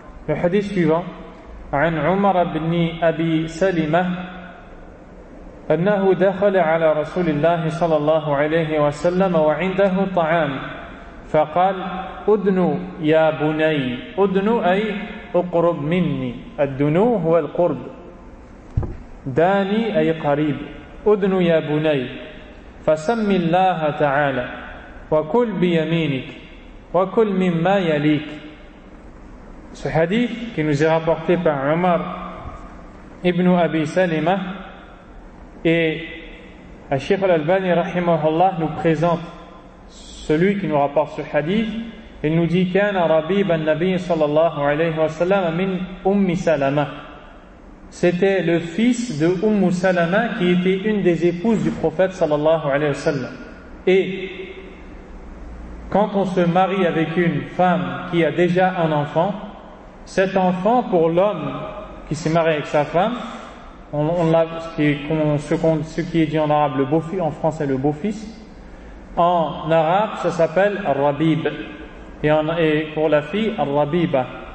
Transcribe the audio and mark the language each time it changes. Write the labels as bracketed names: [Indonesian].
[French] Le hadith suivant, [Arabic] عن عمر بن أبي سلمة أنه دخل على رسول الله صلى الله عليه وسلم وعنده طعام فقال أدنو يا بني أدنو أي أقرب مني الدنو هو القرب داني أي قريب أدنو يا بني فسم الله تعالى وكل بيمينك وكل مما يليك. [French] Ce hadith qui nous est rapporté par Omar ibn Abi Salima, et Cheikh al-Albani rahimahullah nous présente celui qui nous rapporte ce hadith. Il nous dit [Arabic] كان ربيب النبي صلى الله عليه وسلم من أم سلمة. [French] C'était le fils de Umm Salama qui était une des épouses du prophète sallallahu alayhi wa sallam. Et quand on se marie avec une femme qui a déjà un enfant, cet enfant, pour l'homme qui s'est marié avec sa femme, ce qui est dit en arabe, le beau-fils, en français le beau-fils, en arabe ça s'appelle Rabib, et pour la fille Rabiba.